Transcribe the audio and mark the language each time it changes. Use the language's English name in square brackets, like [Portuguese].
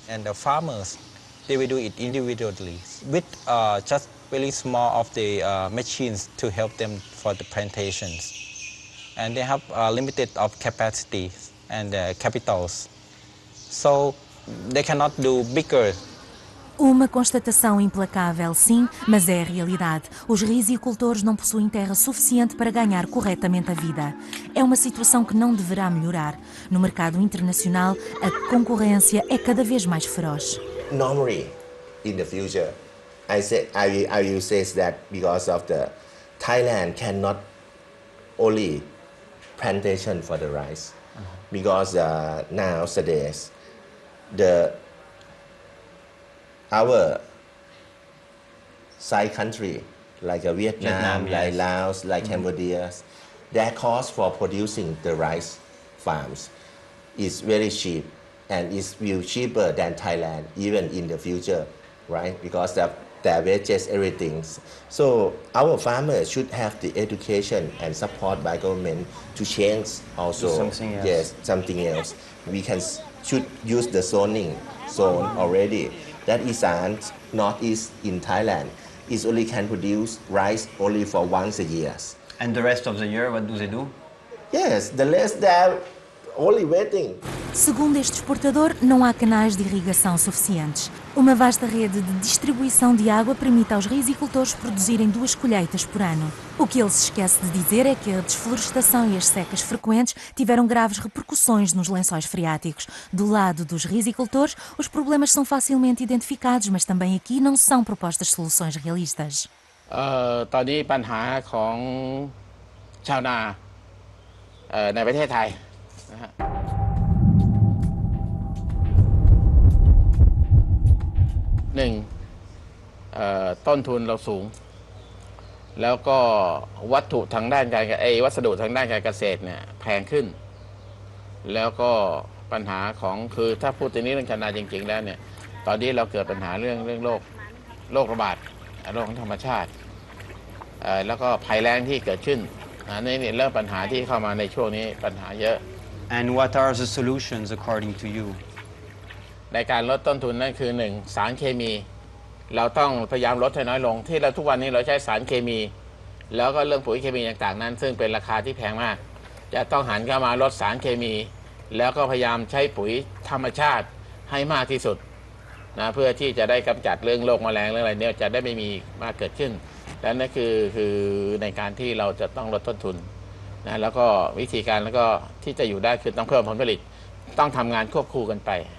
[English] And the farmers, they will do it individually with just very small of the machines to help them for the plantations. And they have limited of capacity and capitals. So they cannot do bigger. [Portuguese] Uma constatação implacável, sim, mas é a realidade. Os rizicultores não possuem terra suficiente para ganhar corretamente a vida. É uma situação que não deverá melhorar. No mercado internacional, a concorrência é cada vez mais feroz. [English] Normally, in the future, I will say that because of the Thailand cannot only plantation for the rice, because nowadays our side country, like Vietnam, like Laos, like Cambodia, their cost for producing the rice farms is very cheap, and is will cheaper than Thailand even in the future, right? Because of their wages, everything. So our farmers should have the education and support by government to change also. Do something else. Yes, something else. We should use the zone already. That Isan, Northeast in Thailand, is only can produce rice only for once a year. And the rest of the year, what do they do? Yes, the rest they're only waiting. [Portuguese] Segundo este exportador, não há canais de irrigação suficientes. Uma vasta rede de distribuição de água permite aos rizicultores produzirem 2 colheitas por ano. O que ele se esquece de dizer é que a desflorestação e as secas frequentes tiveram graves repercussões nos lençóis freáticos. Do lado dos rizicultores, os problemas são facilmente identificados, mas também aqui não são propostas soluções realistas. [Thai] ตอนนี้ปัญหาของชาวนาในประเทศไทยนะฮะต้นทุนเราสูงแล้วก็วัสดุทางด้านการเกษตรเนี่ยแพงขึ้นแล้วก็ปัญหาของคือถ้าพูดตรงนี้เรื่องชาวนาจริงๆแล้วเนี่ยตอนนี้เราเกิดปัญหาเรื่องโรคระบาดโรคของธรรมชาติ แล้วก็ภัยแล้งที่เกิดขึ้นนี่เริ่มปัญหาที่เข้ามาในช่วงนี้ปัญหาเยอะ [English] And what are the solutions according to you? [Thai] ในการลดต้นทุนนั่นคือ1สารเคมีเราต้องพยายามลดให้น้อยลงที่เราทุกวันนี้เราใช้สารเคมีแล้วก็เรื่องปุ๋ยเคมีต่างๆนั้นซึ่งเป็นราคาที่แพงมากจะต้องหันเข้ามาลดสารเคมี แล้วก็พยายามใช้ปุ๋ยธรรมชาติให้มากที่สุดนะเพื่อที่จะได้กำจัดเรื่องโรคแมลงเรื่องอะไรเนี่ยจะได้ไม่มีมากเกิดขึ้นและนั่นคือในการที่เราจะต้องลดต้นทุนนะแล้วก็วิธีการแล้วก็ที่จะอยู่ได้คือต้องเพิ่มผลผลิตต้องทำงานควบคู่กันไป